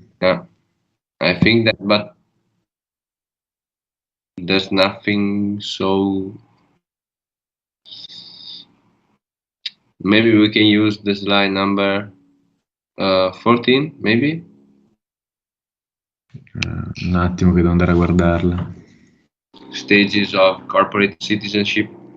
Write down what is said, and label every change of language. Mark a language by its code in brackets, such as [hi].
[en] Yeah, I think that, but there's nothing so. Maybe we can use the slide number 14, maybe. [it] Un attimo che devo andare a guardarla. [en] Stages of corporate citizenship.